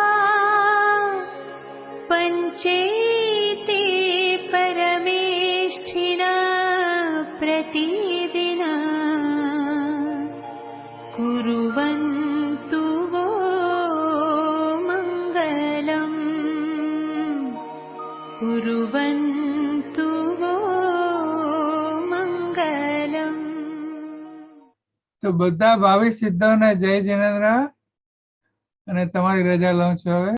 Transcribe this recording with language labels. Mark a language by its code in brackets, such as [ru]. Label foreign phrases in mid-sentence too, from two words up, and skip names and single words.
[sa] पंचेते परमेष्ठिना प्रतिदिन कुर्वन्तु वो कुर्वन्तु वो मंगलम. [gu] તો બધા ભાવિ સિદ્ધોને જય જિનેન્દ્ર અને તમારી રજા લઉં છું હવે.